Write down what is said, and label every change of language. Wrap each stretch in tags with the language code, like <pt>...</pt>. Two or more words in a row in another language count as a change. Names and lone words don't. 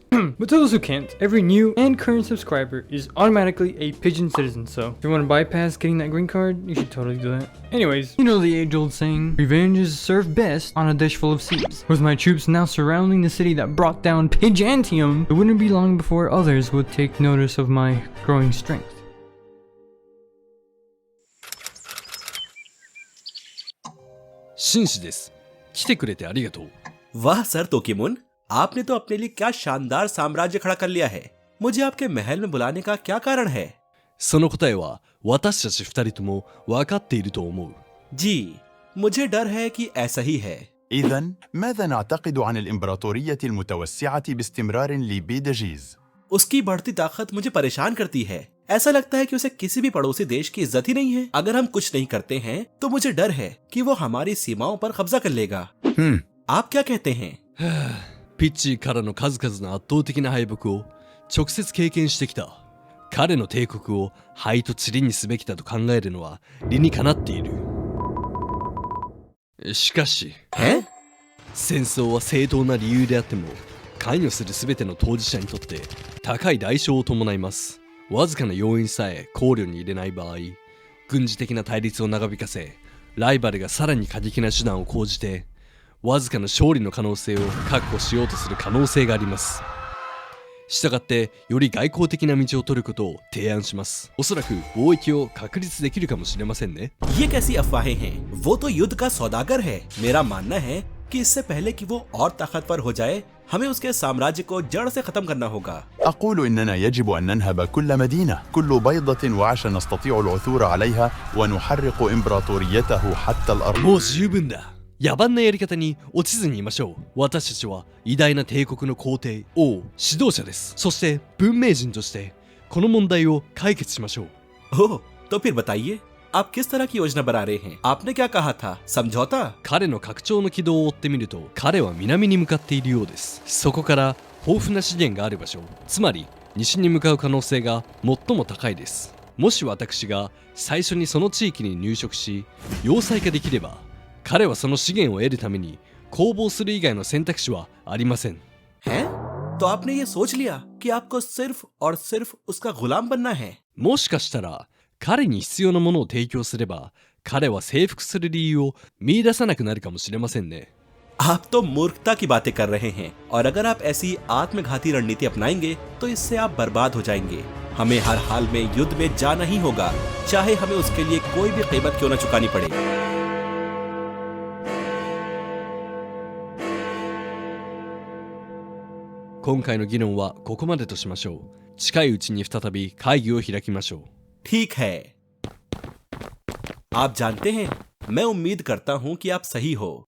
<en>But to those who can't, every new and current subscriber is automatically a pigeon citizen, so if you want to bypass getting that green card, you should totally do that. Anyways, you know the age-old saying, revenge is served best on a dish full of seeds. With my troops now surrounding the city that brought down Byzantium, it wouldn't be long before others would take notice of my growing strength.</en> <hi>वाह सर तोकिमुन, आपने तो अपने लिए क्या शानदार साम्राज्य खड़ा कर लिया है। मुझे आपके महल में बुलाने का क्या कारण है?</hi> <ja>その答えは私たち二人とも分かっていると思う。</ja> <hi>जी, मुझे डर है कि ऐसा ही है।</hi> <ar>إذن ماذا نعتقد عن الإمبراطورية المتوسعة باستمرار لبيدجيز؟</ar> <hi>उसकी बढ़ती ताकत मुझे परेशान करती है। ऐसा लगता है कि उसे किसी भी पड़ोसी देश की इज्जत ही नहीं है। अगर हम कुछ नहीं करते हैं तो मुझे डर है कि वो हमारी सीमाओं पर कब्जा कर लेगा। आप क्या कहते हैं?</hi> <ja>ピッチーからの数々の圧倒的な敗北を直接経験してきた。彼の帝国を灰と塵にすべきだと考えるのは理にかなっている。しかし、戦争は正当な理由であっても関与するすべての当事者にとって高い代償を伴います。わずかな要因さえ考慮に入れない場合、軍事的な対立を長引かせ、ライバルがさらに過激な手段を講じて、わずかな勝利の可能性を確保しようとする可能性があります。したがってより外交的な道を取ることを提案します。おそらく貿易を確立できるかもしれませんね。</ja> <hi>ये कैसी अफवाहें हैं? वो तो युद्ध का सौदागर है। मेरा मानना है कि इससे पहले कि वो और ताकतवर हो जाए, हमें उसके साम्राज्य को जड़ से खत्म करना होगा।</hi> <ar>أقول إننا يجب أن ننهب كل مدينة، كل بيضة وعشا نستطيع العثور عليها ونحرق إمبراطوريته حتى الأرض.</ar> <ja>もう十分だ。野蛮なやり方に落ちずにいましょう。私たちは偉大な帝国の皇帝、王、指導者です。そして文明人としてこの問題を解決しましょう。</ja> <hi>ओह, तो फिर बताइए, आप किस तरह की योजना बना रहे हैं? आपने क्या कहा था? समझौता?</hi> <ja>彼の拡張の軌道を追ってみると、彼は南に向かっているようです。そこから豊富な資源がある場所、つまり西に向かう可能性が最も高いです。もし私が最初にその地域に入植し要塞化できれば、彼はその資源を得るために攻防する以外の選択肢はありません。</ja> <hi>तो आपने ये सोच लिया कि आपको सिर्फ और सिर्फ उसका गुलाम बनना है?</hi> <ja>もしかしたら彼に必要なものを提供すれば、彼は征服する理由を見出さなくなるかもしれませんね。</ja> <hi>आप तो मूर्खता की बातें कर रहे हैं, और अगर आप ऐसी आत्मघाती रणनीति अपनाएंगे तो इससे आप बर्बाद हो जाएंगे। हमें हर हाल में युद्ध में जाना ही होगा, चाहे हमें उसके लिए कोई भी कीमत क्यों न चुकानी पड़े।</hi> <ja>今回の議論はここまでとしましょう。近いうちに再び会議を開きましょう。</ja> <hi>ठीक है। आप जानते हैं, मैं उम्मीद करता हूं कि आप सही हो।</hi>